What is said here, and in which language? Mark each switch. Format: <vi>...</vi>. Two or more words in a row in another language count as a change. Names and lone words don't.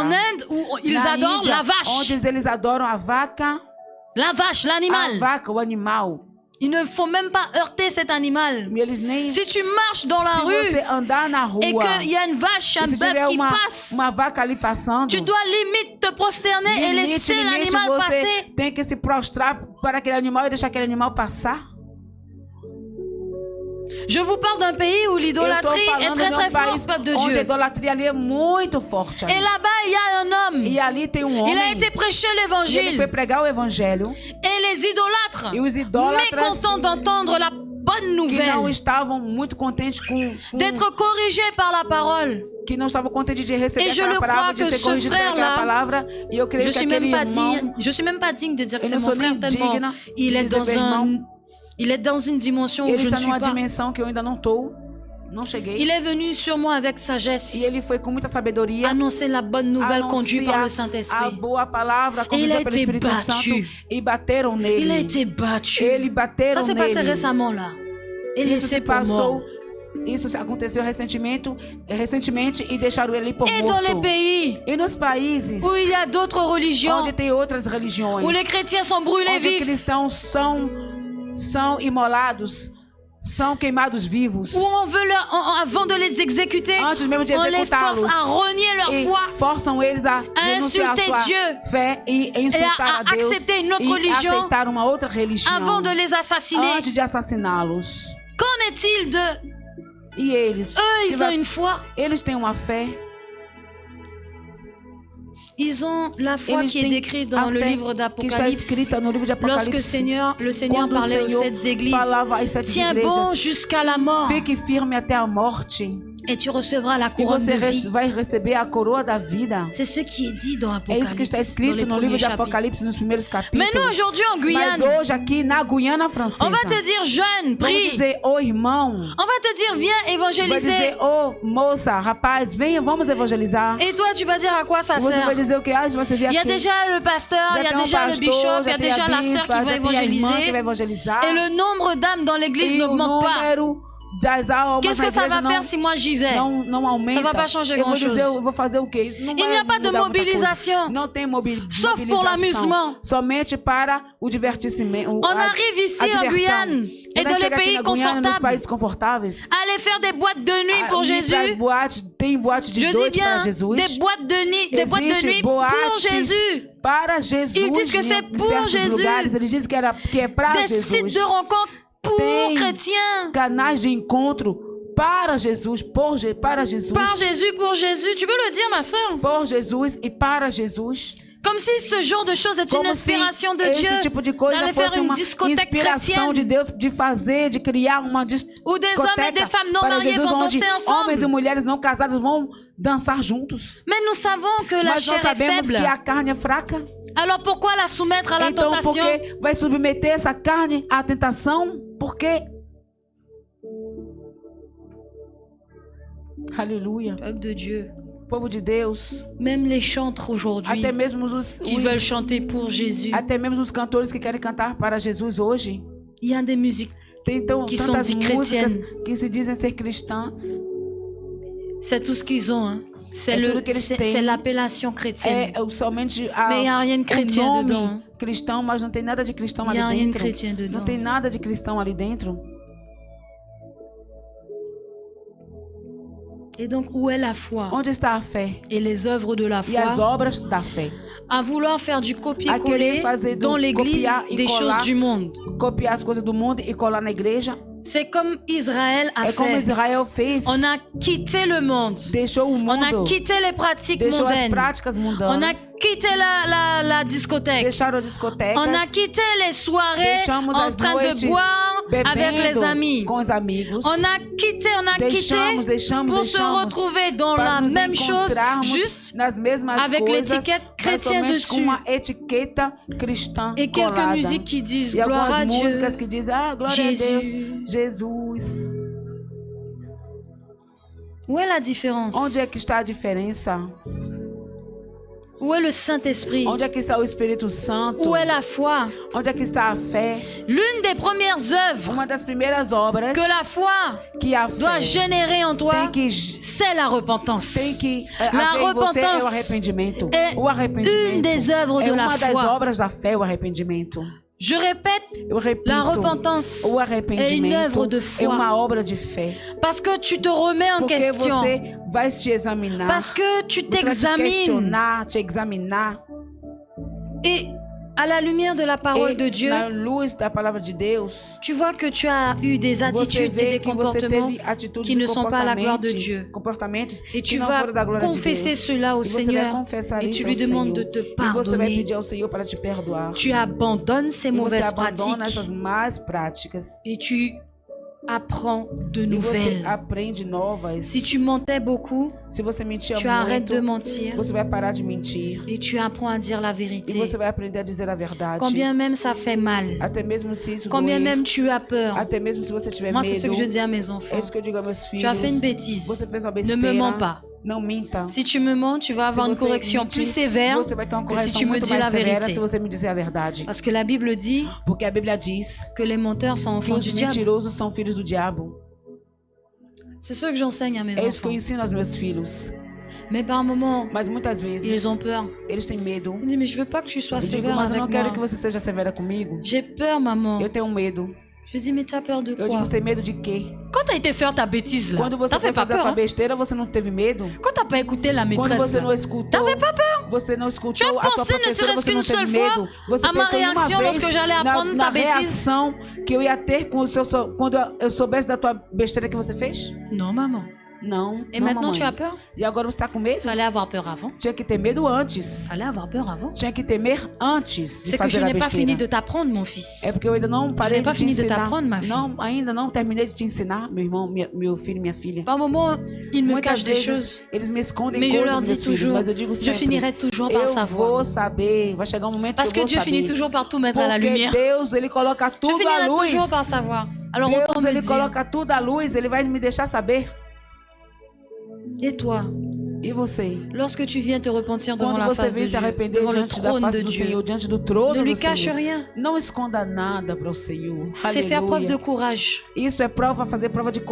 <fr>En Inde, où ils</fr> <pt>Na</pt> <fr>adorent</fr> <pt>Índia,</pt> <fr>la vache,</fr> <pt>onde eles adoram a vaca,</pt> <fr>l'animal.</fr> <pt>o animal.</pt> <fr>Il ne faut même pas heurter cet animal.</fr> <pt>E eles nem...</pt> <fr>Si tu marches dans la</fr> <pt>se</pt> <fr>rue</fr> <pt>você andar na rua</pt> <fr>et qu'il y a une vache, un</fr> <pt>e se</pt> <fr>bœuf</fr> <pt>tiver</pt> <fr>qui passe,</fr> <pt>uma vaca ali passando,</pt> <fr>tu dois limite te prosterner et laisser l'animal</fr> <pt>você</pt> <fr>passer.</fr> <pt>tem que se prostrar para aquele animal e deixar aquele animal passar.</pt> <fr>Je vous parle d'un pays où</fr> <pt>Eu tô</pt> <fr>l'idolâtrie est</fr> <pt>falando</pt> <fr>très</fr> <pt>de</pt> <fr>très</fr> <pt>um país</pt> <fr>forte, peuple de</fr> <pt>onde a</pt> <fr>Dieu.</fr> <pt>idolatria ali é muito forte.</pt> <fr>Et là-bas, il y a un homme.</fr> <pt>E ali tem um homem.</pt> <fr>Il a été prêché</fr> <pt>E ele</pt> <fr>l'évangile.</fr> <pt>foi pregar o evangelho.</pt> <fr>Et les idolâtres,</fr> <pt>E os idólatras</pt> <fr>mécontents d'entendre la bonne</fr> <pt>que não</pt> <fr>nouvelle,</fr> <pt>estavam muito contentes com</pt> <fr>d'être corrigés par la parole.</fr> <pt>que não estavam contentes de receber</pt> <fr>Et je</fr> <pt>aquela</pt> <fr>le</fr> <pt>palavra,</pt> <fr>crois</fr> <pt>de</pt> <fr>que</fr> <pt>ser</pt> <fr>ce</fr> <pt>corrigido por aquela</pt> <fr>frère-là,</fr> <pt>palavra. E eu creio</pt> <fr>Je</fr> <pt>que</pt> <fr>suis</fr> <pt>aquele</pt> <fr>même pas</fr> <pt>irmão,</pt> <fr>digne, je suis même pas digne de dire que</fr> <pt>eu</pt> <fr>c'est</fr> <pt>não</pt> <fr>mon</fr> <pt>sou</pt> <fr>frère</fr> <pt>nem</pt> <fr>tellement</fr> <pt>digna</pt> <fr>il</fr> <pt>de</pt> <fr>est</fr> <pt>dizer</pt> <fr>dans</fr> <pt>meu irmão.</pt> <fr>il est dans une dimension où</fr> <pt>Ele</pt> <fr>je ne</fr> <pt>está</pt> <fr>suis</fr> <pt>numa</pt> <fr>pas.</fr> <pt>dimensão que eu ainda não estou, não cheguei.</pt> <fr>Il est venu sur moi avec sagesse,</fr> <pt>E ele foi com muita sabedoria</pt> <fr>annoncer la bonne nouvelle conduit par le</fr> <pt>anunciar a</pt> <fr>Saint-Esprit.</fr> <pt>boa palavra</pt> <fr>Il a</fr> <pt>conduzida pelo</pt> <fr>été</fr> <pt>Espírito</pt> <fr>battu.</fr> <pt>Santo e bateram</pt> <fr>Il a</fr> <pt>nele.</pt> <fr>été battu.</fr> <pt>Ele bateram</pt> <fr>Ça s'est passé</fr> <pt>nele.</pt> <fr>récemment là. Et</fr> <pt>Isso</pt> <fr>laissé</fr> <pt>se</pt> <fr>pour mort.</fr> <pt>passou, isso aconteceu recentemente e deixaram ele por</pt> <fr>Et dans les</fr> <pt>morto.</pt> <fr>pays</fr> <pt>E nos países</pt> <fr>où il y a d'autres religions,</fr> <pt>onde tem outras religiões,</pt> <fr>où les chrétiens sont brûlés</fr> <pt>onde os</pt> <fr>vifs,</fr> <pt>cristãos são imolados, são queimados vivos,</pt> <fr>où on veut avant de les exécuter,</fr> <pt>antes mesmo de</pt> <fr>on les force</fr> <pt>executá-los,</pt> <fr>à renier leur</fr> <pt>e</pt> <fr>foi,</fr> <pt>forçam eles a renunciar</pt> <fr>insulter</fr> <pt>à sua</pt> <fr>Dieu</fr> <pt>fé e insultar</pt> <fr>à</fr> <pt>a Deus</pt> <fr>accepter une autre</fr> <pt>e</pt> <fr>religion</fr> <pt>aceitar uma outra religião</pt> <fr>avant de les assassiner.</fr> <pt>antes de assassiná-los.</pt> <fr>Qu'en est-il de</fr> <pt>E eles,</pt> <fr>eux? Ils ont une foi.</fr> <pt>eles têm uma fé.</pt> <fr>Ils ont la foi</fr> <pt>Eles</pt> <fr>qui est</fr> <pt>têm</pt> <fr>décrite</fr> <pt>a</pt> <fr>dans le</fr> <pt>fé</pt> <fr>livre</fr> <pt>que está</pt> <fr>d'Apocalypse.</fr> <pt>escrita no livro de</pt> <fr>Lorsque</fr> <pt>Apocalipse.</pt> <fr>le Seigneur</fr> <pt>Quando</pt> <fr>parlait</fr> <pt>o</pt> <fr>aux</fr> <pt>Senhor</pt> <fr>7 églises,</fr> <pt>falava às 7</pt> <fr>tiens</fr> <pt>igrejas,</pt> <fr>bon jusqu'à la mort</fr> <pt>fique firme até a morte</pt> <fr>et tu recevras la</fr> <pt>e</pt> <fr>couronne</fr> <pt>você</pt> <fr>de vie.</fr> <pt>vai receber a coroa da vida.</pt> <fr>C'est ce qui est dit dans</fr> <pt>É isso que está</pt> <fr>Apocalypse, dans</fr> <pt>escrito</pt> <fr>les</fr> <pt>no</pt> <fr>premiers</fr> <pt>livro de</pt> <fr>chapitres.</fr> <pt>Apocalipse nos primeiros</pt> <fr>Mais</fr> <pt>capítulos.</pt> <fr>nous, aujourd'hui, en</fr> <pt>Mas</pt> <fr>Guyane,</fr> <pt>hoje aqui na Guiana Francesa,</pt> <fr>on va te dire, jeune,</fr> <pt>vamos</pt> <fr>prie.</fr> <pt>dizer, ô irmão,</pt> <fr>On va te dire, viens</fr> <pt>vai</pt> <fr>évangéliser.</fr> <pt>dizer, ô moça, rapaz, venha, vamos evangelizar.</pt> <fr>Et toi, tu vas dire à quoi ça</fr> <pt>E você</pt> <fr>sert?</fr> <pt>vai dizer o que? Ah, você vem</pt> <fr>Il y a</fr> <pt>aqui.</pt> <fr>déjà le pasteur, il y</fr> <pt>Já</pt> <fr>a</fr> <pt>tem</pt> <fr>déjà le</fr> <pt>pastor,</pt> <fr>bishop, il y</fr> <pt>já</pt> <fr>a</fr> <pt>tem</pt> <fr>déjà</fr> <pt>a</pt> <fr>la</fr> <pt>bispa,</pt> <fr>sœur qui va</fr> <pt>já tem a irmã que vai</pt> <fr>évangéliser.</fr> <pt>evangelizar.</pt> <fr>Et le nombre d'âmes dans l'église</fr> <pt>E o</pt> <fr>n'augmente pas.</fr> <pt>número das almas</pt> <fr>Qu'est-ce</fr> <pt>na</pt> <fr>que ça</fr> <pt>igreja</pt> <fr>va faire si moi j'y vais?</fr> <pt>não aumenta.</pt> <fr>Ça va pas changer</fr> <pt>Eu vou</pt> <fr>grand-chose.</fr> <pt>dizer, eu vou fazer o quê? Isso não</pt> <fr>Il</fr> <pt>vai</pt> <fr>n'y a pas de</fr> <pt>mudar muita coisa.</pt> <fr>mobilisation.</fr> <pt>Não tem</pt> <fr>Sauf pour l'amusement.</fr> <pt>Somente para o divertimento.</pt> <fr>On arrive ici en Guyane et dans les pays</fr> <pt>nos</pt> <fr>confortables.</fr> <pt>países confortáveis.</pt> <fr>Aller faire des boîtes de nuit pour Jésus.</fr> <pt>Tem boate de</pt> <fr>Je dis</fr> <pt>noite para</pt> <fr>bien,</fr> <pt>Jesus.</pt> <fr>des boîtes de nuit, des boîtes de</fr> <pt>Existe</pt> <fr>nuit pour</fr> <pt>boates</pt> <fr>Jésus.</fr> <pt>Para Jesus.</pt> <fr>Ils disent que c'est</fr> <pt>em</pt> <fr>pour</fr> <pt>certos</pt> <fr>Jésus.</fr> <pt>lugares. Eles dizem que é para</pt> <fr>Des</fr> <pt>Jesus.</pt> <fr>sites de rencontre pour</fr> <pt>Tem</pt> <fr>chrétiens.</fr> <pt>canais de encontro para Jesus, para Jesus.</pt> <fr>Par Jésus, pour Jésus. Tu peux le dire, ma soeur?</fr> <pt>Por Jesus e para Jesus.</pt> <fr>Comme si ce genre de choses est une</fr> <pt>Como</pt> <fr>inspiration de</fr> <pt>se</pt> <fr>Dieu</fr> <pt>esse tipo de coisa</pt> <fr>d'aller faire</fr> <pt>fosse</pt> <fr>une</fr> <pt>uma</pt> <fr>discothèque</fr> <pt>inspiração de</pt> <fr>chrétienne</fr> <pt>Deus de fazer, de criar uma</pt> <fr>où des hommes et des femmes non</fr> <pt>para</pt> <fr>mariés</fr> <pt>Jesus,</pt> <fr>vont</fr> <pt>onde</pt> <fr>danser</fr> <pt>homens e</pt> <fr>ensemble.</fr> <pt>mulheres não casados vão dançar juntos.</pt> <fr>Mais nous savons que la</fr> <pt>Mas nós</pt> <fr>chair est</fr> <pt>sabemos</pt> <fr>faible.</fr> <pt>que a carne é fraca.</pt> <fr>Alors pourquoi la soumettre à la</fr> <pt>Então, por</pt> <fr>tentation?</fr> <pt>que vai submeter essa carne à tentação? Por quê? Aleluia.</pt> <fr>Peuple de Dieu.</fr> <pt>Povo de Deus,</pt> <fr>Même les chantres aujourd'hui</fr> <pt>até mesmo os qui veulent chanter pour Jésus. até mesmo os cantores que querem cantar para Jesus hoje.</pt> <fr>Il y a des musiques.</fr> <pt>Tem então</pt> <fr>Que</fr> <pt>tantas</pt> <fr>sont dites</fr> <pt>músicas</pt> <fr>chrétiennes.</fr> <pt>que se dizem ser cristãs.</pt> <fr>C'est tout ce qu'ils ont. Hein. C'est</fr> <pt>É tudo que eles têm.</pt> <fr>c'est l'appellation chrétienne.</fr> <pt>Somente</pt> <fr>Mais il n'y a rien de</fr> <pt>o</pt> <fr>chrétien</fr> <pt>nome</pt> <fr>dedans.</fr> <pt>cristão, mas não tem nada de cristão</pt> <fr>Il n'y a</fr> <pt>ali</pt> <fr>rien de</fr> <pt>dentro.</pt> <fr>chrétien dedans.</fr> <pt>Não tem nada de cristão ali dentro.</pt> <fr>Et donc, où est la foi</fr> <pt>Onde está a fé</pt> <fr>et les œuvres de la</fr> <pt>e as</pt> <fr>foi</fr> <pt>obras da fé?</pt> <fr>à vouloir faire du</fr> <pt>À</pt> <fr>copier-coller</fr> <pt>querer fazer</pt> <fr>dans l'église</fr> <pt>copiar e</pt> <fr>des</fr> <pt>colar,</pt> <fr>choses du monde.</fr> <pt>copiar as coisas do mundo e colar na igreja.</pt> <fr>C'est comme Israël a</fr> <pt>É como</pt> <fr>fait.</fr> <pt>Israel fez.</pt> <fr>On a quitté le monde.</fr> <pt>Deixou o</pt> <fr>On a</fr> <pt>mundo.</pt> <fr>quitté les pratiques</fr> <pt>Deixou as</pt> <fr>mondaines.</fr> <pt>práticas</pt> <fr>On a</fr> <pt>mundanas.</pt> <fr>quitté la discothèque.</fr> <pt>Deixaram discotecas.</pt> <fr>On a quitté les soirées</fr> <pt>Deixamos</pt> <fr>en</fr> <pt>as</pt> <fr>train de</fr> <pt>noites</pt> <fr>boire avec les</fr> <pt>bebendo</pt> <fr>amis.</fr> <pt>com os amigos.</pt> <fr>On a quitté</fr> <pt>Deixamos</pt> <fr>pour se retrouver dans</fr> <pt>para</pt> <fr>la</fr> <pt>nos</pt> <fr>même chose,</fr> <pt>encontrarmos</pt> <fr>juste</fr> <pt>nas mesmas</pt> <fr>avec</fr> <pt>coisas,</pt> <fr>l'étiquette</fr> <pt>mas</pt> <fr>chrétien</fr> <pt>somente</pt> <fr>dessus.</fr> <pt>com uma etiqueta cristã</pt> <fr>Et quelques</fr> <pt>colada.</pt> <fr>musiques qui disent</fr> <pt>E</pt> <fr>gloire à</fr> <pt>algumas</pt> <fr>Dieu.</fr> <pt>músicas que dizem, glória a</pt> <fr>Jésus.</fr> <pt>Deus, Jesus.</pt> <fr>Où est la différence?</fr> <pt>Onde é que está a diferença?</pt> <fr>Où est le Saint-Esprit?</fr> <pt>Onde é que está o Espírito Santo?</pt> <fr>Où est la foi?</fr> <pt>Onde é que está a fé?</pt> <fr>L'une des premières œuvres</fr> <pt>Uma das primeiras obras</pt> <fr>que la foi</fr> <pt>que a</pt> <fr>doit</fr> <pt>fé</pt> <fr>générer en toi,</fr> <pt>tem que</pt> <fr>c'est la repentance. La</fr> <pt>haver em você é o</pt> <fr>repentance</fr> <pt>arrependimento.</pt> <fr>est</fr> <pt>O arrependimento</pt> <fr>une des œuvres</fr> <pt>é</pt> <fr>de la</fr> <pt>uma das</pt> <fr>foi.</fr> <pt>obras da fé, o arrependimento.</pt> <fr>Je répète,</fr> <pt>Eu repito,</pt> <fr>la repentance</fr> <pt>o</pt> <fr>est une</fr> <pt>arrependimento</pt> <fr>œuvre de</fr> <pt>é</pt> <fr>foi.</fr> <pt>uma obra de fé.</pt> <fr>Parce que tu te remets en</fr> <pt>Porque</pt> <fr>question.</fr> <pt>você vai te examinar,</pt> <fr>Parce que tu</fr> <pt>você vai te</pt> <fr>t'examines.</fr> <pt>questionar, te examinar.</pt> <fr>Et à la lumière de la parole de Dieu,</fr> <pt>na luz da palavra de Deus,</pt> <fr>tu vois que tu as eu des</fr> <pt>você</pt> <fr>attitudes et</fr> <pt>vê</pt> <fr>des</fr> <pt>que você</pt> <fr>comportements</fr> <pt>teve atitudes</pt> <fr>qui</fr> <pt>e</pt> <fr>ne sont pas à la gloire de Dieu.</fr> <pt>comportamentos</pt> <fr>Et</fr> <pt>que</pt> <fr>tu</fr> <pt>não</pt> <fr>vas</fr> <pt>foram da glória de</pt> <fr>confesser</fr> <pt>Deus.</pt> <fr>cela au</fr> <pt>E você vai</pt> <fr>Seigneur</fr> <pt>confessar</pt> <fr>et</fr> <pt>isso</pt> <fr>tu</fr> <pt>ao</pt> <fr>lui demandes de</fr> <pt>Senhor.</pt> <fr>te</fr> <pt>E você vai</pt> <fr>pardonner.</fr> <pt>pedir ao Senhor para te perdoar.</pt> <fr>Tu abandonnes ces</fr> <pt>E você</pt> <fr>mauvaises</fr> <pt>abandona essas</pt> <fr>pratiques</fr> <pt>más práticas.</pt> <fr>et tu apprends de</fr> <pt>E você</pt> <fr>nouvelles.</fr> <pt>aprende novas.</pt> <fr>Si tu mentais beaucoup,</fr> <pt>Se você mentia</pt> <fr>tu arrêtes</fr> <pt>muito,</pt> <fr>de mentir</fr> <pt>você vai parar de mentir.</pt> <fr>et tu apprends à dire la</fr> <pt>E</pt> <fr>vérité.</fr> <pt>você vai aprender a dizer a verdade.</pt> <fr>Combien même ça fait mal,</fr> <pt>Até mesmo se isso</pt> <fr>combien</fr> <pt>doer,</pt> <fr>même tu as peur.</fr> <pt>até mesmo se você tiver</pt> <fr>Moi,</fr> <pt>medo.</pt> <fr>c'est ce que je dis à mes</fr> <pt>É</pt> <fr>enfants.</fr> <pt>isso que eu digo a meus filhos.</pt> <fr>Tu as fait une bêtise.</fr> <pt>Você fez uma</pt> <fr>Ne</fr> <pt>besteira.</pt> <fr>me mens pas.</fr> <pt>Não minta.</pt> <fr>Si tu me mens, tu vas avoir</fr> <pt>Se</pt> <fr>une</fr> <pt>você</pt> <fr>correction</fr> <pt>mentir,</pt> <fr>plus sévère</fr> <pt>você vai ter uma</pt> <fr>que si</fr> <pt>correção</pt> <fr>tu me</fr> <pt>muito</pt> <fr>dis</fr> <pt>mais</pt> <fr>la</fr> <pt>severa</pt> <fr>vérité.</fr> <pt>se você me dizer a verdade.</pt> <fr>Parce que la Bible dit</fr> <pt>Porque a Bíblia diz</pt> <fr>que les menteurs sont</fr> <pt>que</pt> <fr>enfants</fr> <pt>os</pt> <fr>du diable.</fr> <pt>mentirosos são filhos do diabo.</pt> <fr>C'est ce que j'enseigne à mes</fr> <pt>É isso que eu</pt> <fr>enfants.</fr> <pt>ensino aos meus filhos.</pt> <fr>Mais par moments,</fr> <pt>Mas muitas vezes</pt> <fr>ils ont peur.</fr> <pt>eles têm medo.</pt> <fr>Ils disent, mais je veux pas que tu sois</fr> <pt>Eu digo,</pt> <fr>sévère</fr> <pt>mas eu</pt> <fr>avec</fr> <pt>não quero que</pt> <fr>moi.</fr> <pt>você seja severa comigo.</pt> <fr>J'ai peur, maman.</fr> <pt>Eu tenho medo.</pt> <fr>Je dis, mais tu as peur de</fr> <pt>Eu</pt> <fr>quoi?</fr> <pt>digo, você tem medo de quê?</pt> <fr>Quand t'as été faire ta bêtise là,</fr> <pt>Quando você</pt> <fr>t'as</fr> <pt>foi</pt> <fr>fait pas</fr> <pt>fazer a</pt> <fr>peur.</fr> <pt>tua</pt> <fr>Hein?</fr> <pt>besteira, você não teve medo?</pt> <fr>Quand t'as pas écouté la</fr> <pt>Quando</pt> <fr>maîtresse</fr> <pt>você</pt> <fr>là,</fr> <pt>não escutou,</pt> <fr>t'avais pas peur?</fr> <pt>você não</pt> <fr>Tu</fr> <pt>escutou</pt> <fr>as</fr> <pt>a tua</pt> <fr>pensé, ne</fr> <pt>professora,</pt> <fr>serait-ce</fr> <pt>você não</pt> <fr>qu'une</fr> <pt>teve</pt> <fr>seule fois,</fr> <pt>medo. Você</pt> <fr>à ma</fr> <pt>pensou uma</pt> <fr>réaction</fr> <pt>vez</pt> <fr>lorsque j'allais apprendre</fr> <pt>na</pt> <fr>ta bêtise?</fr> <pt>reação que eu ia ter quando eu soubesse da tua besteira que você fez?</pt> <fr>Non, maman.</fr> <pt>Não.</pt> <fr>Et</fr> <pt>não,</pt> <fr>maintenant tu</fr> <pt>mamãe.</pt> <fr>as peur?</fr> <pt>E agora você tá com medo?</pt> <fr>Fallait avoir peur avant.</fr> <pt>Tinha que ter medo antes.</pt> <fr>Fallait avoir peur avant.</fr> <pt>Tinha que temer antes de</pt> <fr>C'est que je</fr> <pt>fazer a</pt> <fr>n'ai pas</fr> <pt>besteira.</pt> <fr>fini de t'apprendre, mon fils.</fr> <pt>É porque eu ainda não parei</pt> <fr>n'ai pas</fr> <pt>de te</pt> <fr>fini de</fr> <pt>ensinar.</pt> <fr>t'apprendre, ma fille.</fr> <pt>Não, ainda não terminei de te ensinar, meu irmão, meu filho, minha filha.</pt> <fr>Par moments, ils me</fr> <pt>Muitas</pt> <fr>cachent des</fr> <pt>vezes</pt> <fr>choses.</fr> <pt>eles me escondem</pt> <fr>Mais je</fr> <pt>coisas,</pt> <fr>leur</fr> <pt>meus</pt> <fr>dis</fr> <pt>filhos,</pt> <fr>toujours,</fr> <pt>mas eu digo</pt> <fr>je</fr> <pt>sempre,</pt> <fr>finirai toujours par</fr> <pt>eu</pt> <fr>savoir.</fr> <pt>vou saber, vai chegar um momento</pt> <fr>Parce</fr> <pt>que</pt> <fr>que</fr> <pt>eu vou</pt> <fr>Dieu finit</fr> <pt>saber.</pt> <fr>toujours par tout mettre à la</fr> <pt>Porque</pt> <fr>lumière.</fr> <pt>Deus, ele coloca</pt> <fr>Je</fr> <pt>tudo à</pt> <fr>finirai</fr> <pt>luz.</pt> <fr>toujours par savoir. Alors autant</fr> <pt>Deus,</pt> <fr>me</fr> <pt>ele</pt> <fr>dire.</fr> <pt>coloca tudo à luz, ele vai me deixar saber.</pt> <fr>Et toi,</fr> <pt>E você?</pt> <fr>lorsque tu viens te repentir devant</fr> <pt>Quando</pt> <fr>la</fr> <pt>você</pt> <fr>face de</fr> <pt>vem se</pt> <fr>Dieu,</fr> <pt>arrepender</pt> <fr>devant le</fr> <pt>diante da</pt> <fr>trône</fr> <pt>face</pt> <fr>de</fr> <pt>do</pt> <fr>Dieu,</fr> <pt>Senhor, diante do trono</pt> <fr>ne lui</fr> <pt>do</pt> <fr>cache</fr> <pt>Senhor,</pt> <fr>rien.</fr> <pt>não esconda nada para o Senhor.</pt> <fr>C'est faire preuve de</fr> <pt>Aleluia.</pt> <fr>courage</fr> <pt>Isso é prova, fazer prova de</pt>